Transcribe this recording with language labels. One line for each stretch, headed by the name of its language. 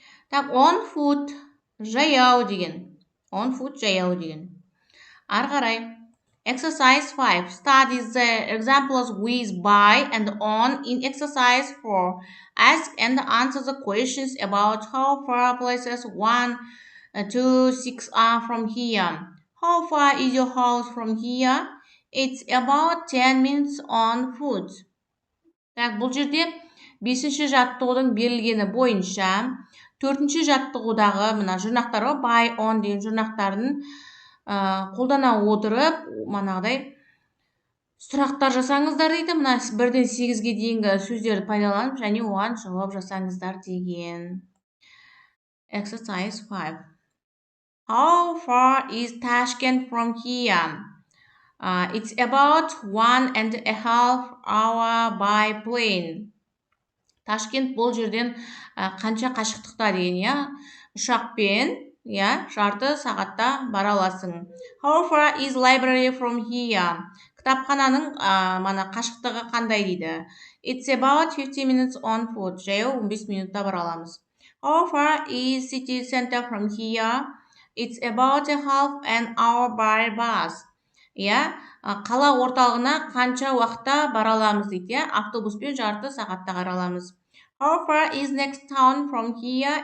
Kazakh: Так, on foot, жаяу деген. On foot, жаяу деген. Ары қарай.
English: Exercise 5. Study the examples with by and on in exercise 4. Ask and answer the questions about how far places 1, 2, 6 are from here. How far is your house from here? It's about 10 minutes on foot.
Kazakh: Так, бұл жерде 5-ші жаттығудың берілгені бойынша 4-ші жаттығудағы мына жұрнақтар by, on деген жұрнақтарын қолдана отырып, манағыдай сұрақтар жасаңыздар дейді. Мына 1-ден 8-ге дейінгі сөздерді пайдаланып, және оған жауап жасаңыздар деген.
English: Exercise 5. How far is Tashkent from here? It's about 1.5 hour by plane.
Kazakh: Ташкент бұл жерден қанша қашықтықта деген, иә? Ұшақпен, иә, жарты сағатта бара аласың.
English: How far is library from here?
Kazakh: Кітапхананың мана қашықтығы қандай дейді?
English: It's about 50 minutes on foot.
Kazakh: Жаяу 15 минутта бара аламыз.
English: How far is city center from here? It's about a half an hour by bus.
Kazakh: Иә, қала орталығына қанша уақытта бара аламыз дейді, иә? Автобуспен жарты сағатта бара аламыз.
English: How far is next town from here?